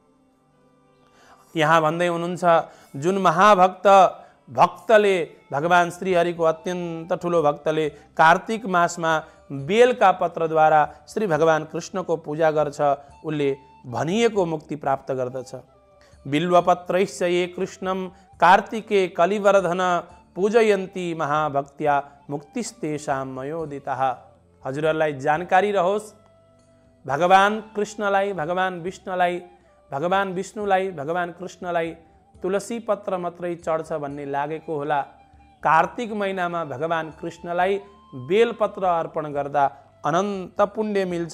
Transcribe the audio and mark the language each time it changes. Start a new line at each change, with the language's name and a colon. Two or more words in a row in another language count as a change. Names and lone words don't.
Nepali: यहाँ भन्दै हुनुहुन्छ, जुन महाभक्त भक्तले, भगवान श्रीहरिको अत्यन्त ठुलो भक्तले कार्तिक मासमा बेलका पत्रद्वारा श्री भगवान कृष्णको पूजा गर्छ उसले भनिएको मुक्ति प्राप्त गर्दछ।
Sanskrit: बिल्वपत्रैश्च ये कृष्णं कार्तिके कलिवर्धन पूजयन्ती महाभक्त्या मुक्तिस्तेषां मयोदितः।
Nepali: हजुरहरूलाई जानकारी रहोस्, भगवान कृष्णलाई, भगवान विष्णुलाई, भगवान कृष्णलाई तुलसी पत्र मात्रै चढ्छ भन्ने लागेको होला। कार्तिक महिनामा भगवान कृष्णलाई बेलपत्र अर्पण गर्दा अनन्त पुण्य मिल्छ।